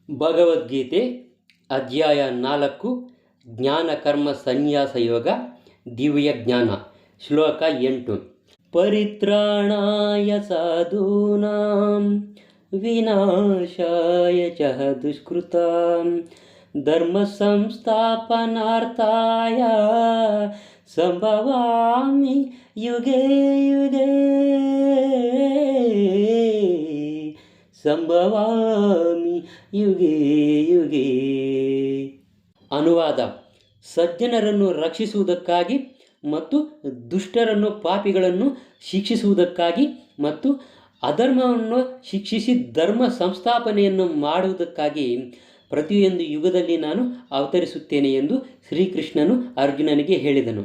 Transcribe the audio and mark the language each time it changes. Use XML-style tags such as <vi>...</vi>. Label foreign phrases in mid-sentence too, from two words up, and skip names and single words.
<kn>ಭಗವದ್ಗೀತೆ ಅಧ್ಯಾಯ 4 ಜ್ಞಾನ ಕರ್ಮ ಸನ್ಯಾಸ</kn> <sa>ಯೋಗ ದಿವ್ಯ ಜ್ಞಾನ ಶ್ಲೋಕ 8 ಪರಿತ್ರಾಣಾಯ ಸಾಧೂನಾಂ ವಿನಾಶಾಯ ಚ ದುಷ್ಕೃತಾಂ ಧರ್ಮ ಸಂಸ್ಥಾಪನಾರ್ಥಾಯ ಸಂಭವಾಮಿ ಯುಗೇ ಯುಗೇ ಸಂಭವಾಮಿ ಯುಗೇ ಯುಗೇ.</sa> <kn>ಅನುವಾದ: ಸಜ್ಜನರನ್ನು ರಕ್ಷಿಸುವುದಕ್ಕಾಗಿ ಮತ್ತು ದುಷ್ಟರನ್ನು ಪಾಪಿಗಳನ್ನು ಶಿಕ್ಷಿಸುವುದಕ್ಕಾಗಿ ಮತ್ತು ಅಧರ್ಮವನ್ನು ಶಿಕ್ಷಿಸಿ ಧರ್ಮ ಸಂಸ್ಥಾಪನೆಯನ್ನು ಮಾಡುವುದಕ್ಕಾಗಿ ಪ್ರತಿಯೊಂದು ಯುಗದಲ್ಲಿ ನಾನು ಅವತರಿಸುತ್ತೇನೆ ಎಂದು ಶ್ರೀಕೃಷ್ಣನು ಅರ್ಜುನನಿಗೆ ಹೇಳಿದನು.</kn>